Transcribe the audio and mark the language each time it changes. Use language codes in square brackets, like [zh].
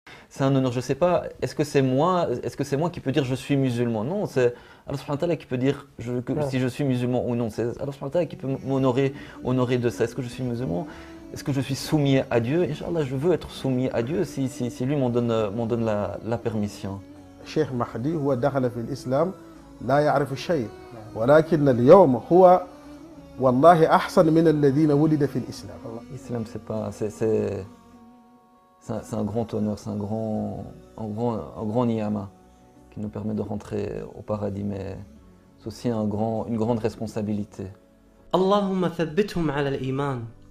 [fr] c'est un honneur. Je ne sais pas, est-ce que c'est moi qui peux dire je suis musulman? Non, c'est Allah subhanahu wa ta'ala qui peut dire si je suis musulman ou non. C'est Allah subhanahu wa ta'ala qui peut honorer de ça. Est-ce que je suis musulman? Est-ce que je suis soumis à Dieu? Inch'Allah, je veux être soumis à Dieu si lui m'en donne la permission. [ar] الشيخ مهدي هو دخل في الإسلام لا يعرف شيء ولكن اليوم هو والله أحسن من الذين ولد في الإسلام. [fr] L'islam, c'est pas, c'est un grand honneur, c'est un grand niyama qui nous permet de rentrer au paradis, mais c'est aussi une grande responsabilité. [ar] اللهم ثبتهم على الإيمان.